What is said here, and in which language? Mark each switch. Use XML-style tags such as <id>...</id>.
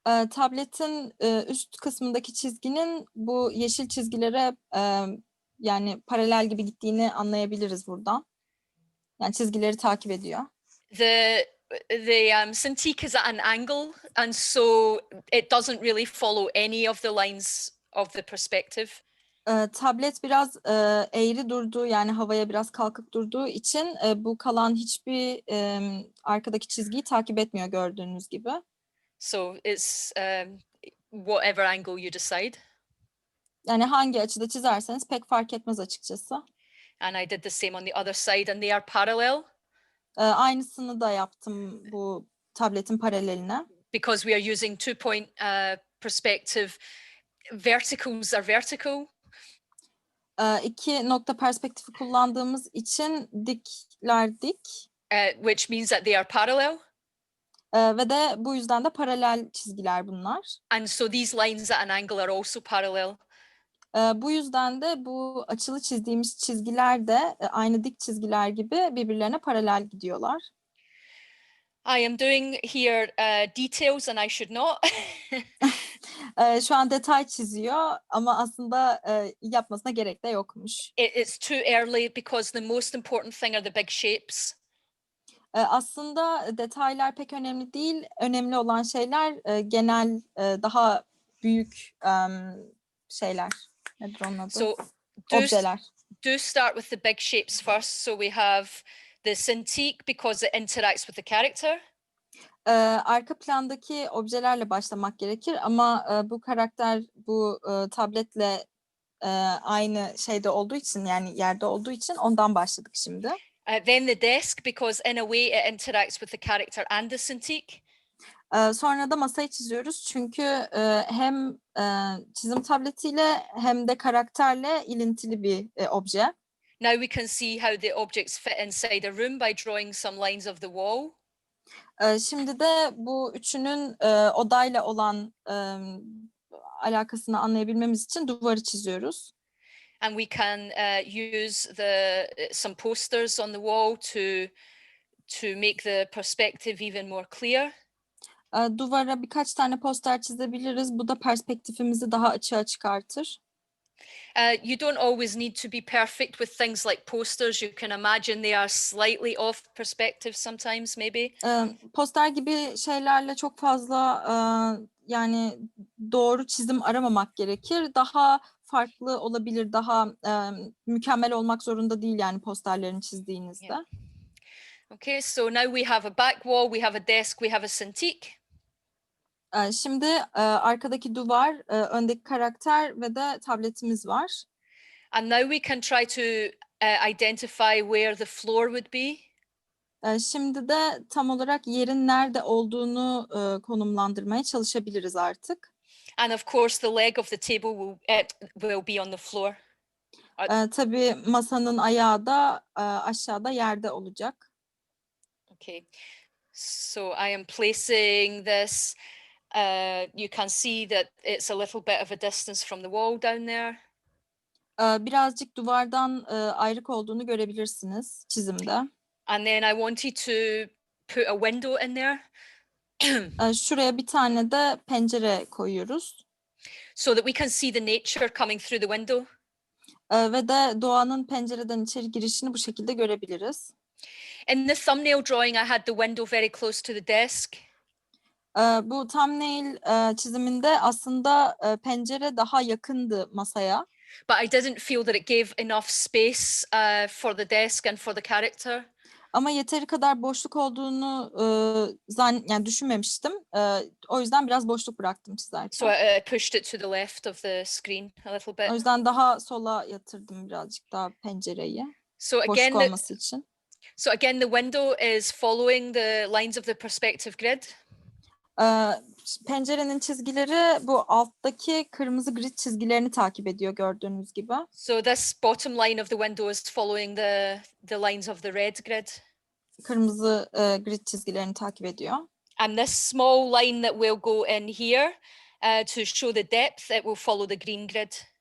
<tr>Tabletin üst kısmındaki çizginin bu yeşil çizgilere yani paralel gibi gittiğini anlayabiliriz buradan. Yani çizgileri takip ediyor.</tr> <en>The Cintiq is at an angle, and so it doesn't really follow any of the lines of the perspective.</en> <tr>Tablet biraz eğri durduğu yani havaya biraz kalkık durduğu için bu kalan hiçbir arkadaki çizgiyi takip etmiyor gördüğünüz gibi.</tr> <en>So it's whatever angle you decide.</en> <tr>Yani hangi açıda çizerseniz pek fark etmez açıkçası.</tr> <en>And I did the same on the other side, and they are parallel.</en> <tr>Aynısını da yaptım bu tabletin paraleline.</tr> <en>Because we are using 2-point perspective, verticals are vertical.</en> <tr>2 nokta perspektifi kullandığımız için dikler dik.</tr> <en>Which means that they are parallel.</en> <tr>Ve de bu yüzden de paralel çizgiler bunlar.</tr> <en>And so these lines at an angle are also parallel.</en> <tr>Bu yüzden de bu açılı çizdiğimiz çizgiler de aynı dik çizgiler gibi birbirlerine paralel gidiyorlar.</tr> <en>I am doing here details and I should not.</en> <tr>Şu an detay çiziyor ama aslında yapmasına gerek de yokmuş.</tr> <en>It's too early because the most important thing are the big shapes.</en> <tr>Aslında detaylar pek önemli değil. Önemli olan şeyler genel daha büyük şeyler. Nedir onun adı?</tr> <en>So</en> <tr>Objeler.</tr> <en>do start with the big shapes first. So we have the Cintiq because it interacts with the character.</en> <tr>Arka plandaki objelerle başlamak gerekir ama bu karakter bu tabletle aynı şeyde olduğu için yani yerde olduğu için ondan başladık şimdi.</tr> <en>Then the desk because in a way it interacts with the character and the Cintiq.</en> <tr>Sonra da masayı çiziyoruz çünkü hem çizim tabletiyle hem de karakterle ilintili bir obje.</tr> <en>Now we can see how the objects fit inside a room by drawing some lines of the wall.</en> <tr>Şimdi de bu üçünün odayla olan alakasını anlayabilmemiz için duvarı çiziyoruz.</tr> <en>And we can use some posters on the wall to make the perspective even more clear.</en> <tr>Duvara birkaç tane poster çizebiliriz. Bu da perspektifimizi daha açığa çıkartır.</tr> <en>You don't always need to be perfect with things like posters. You can imagine they are slightly off perspective sometimes, maybe.</en> <tr>Poster gibi şeylerle çok fazla yani doğru çizim aramamak gerekir. Daha farklı olabilir, daha mükemmel olmak zorunda değil yani posterlerini çizdiğinizde.</tr> <en>Yeah. Okay, so now we have a back wall, we have a desk, we have a Cintiq.</en> <tr>Şimdi arkadaki duvar, öndeki karakter ve de tabletimiz var.</tr> <en>And now we can try to identify where the floor would be.</en> <tr>Şimdi de tam olarak yerin nerede olduğunu konumlandırmaya çalışabiliriz artık.</tr> <en>And of course, the leg of the table will be on the floor.</en> <tr>Tabii masanın ayağı da aşağıda yerde olacak.</tr> <en>Okay, so I am placing this. You can see that it's a little bit of a distance from the wall down there.</en> <tr>Birazcık duvardan ayrık olduğunu görebilirsiniz çizimde.</tr> <en>And then I wanted to put a window in there.</en> <tr>Şuraya bir tane de pencere koyuyoruz.</tr> <en>So that we can see the nature coming through the window.</en> <tr>Ve de doğanın pencereden içeri girişini bu şekilde görebiliriz.</tr> <en>In the thumbnail drawing, I had the window very close to the desk.</en> <tr>Bu thumbnail çiziminde aslında pencere daha yakındı masaya.</tr> <en>But I didn't feel that it gave enough space for the desk and for the character.</en> <tr>Ama yeteri kadar boşluk olduğunu yani düşünmemiştim. O yüzden biraz boşluk bıraktım çizerken.</tr> <en>So I pushed it to the left of the screen a little bit.</en> <tr>O yüzden daha sola yatırdım birazcık daha pencereyi.</tr> <en>So</en> <tr>Boşluk</tr> <en>again,</en> <tr>olması için.</tr> <en>So again, the window is following the lines of the perspective grid.</en> <tr>Pencerenin çizgileri bu alttaki kırmızı grid çizgilerini takip ediyor gördüğünüz gibi.</tr> <en>So this bottom line of the window is following the lines of the red grid.</en> <tr>Kırmızı grid çizgilerini takip ediyor.</tr> <en>And this small line that will go in here to show the depth, it will follow the green grid.</en>